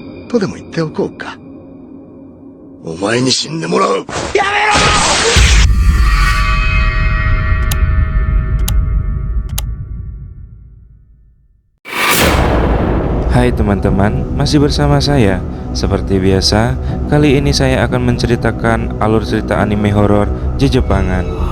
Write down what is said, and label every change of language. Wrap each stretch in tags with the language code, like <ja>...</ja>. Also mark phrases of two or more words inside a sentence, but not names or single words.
<ja>とでも言っておこうか。お前に死んでもらう。やめろ！</ja> <id>Hai teman-teman, masih bersama saya. Seperti biasa, kali ini saya akan menceritakan alur cerita anime horor Jejepangan.</id>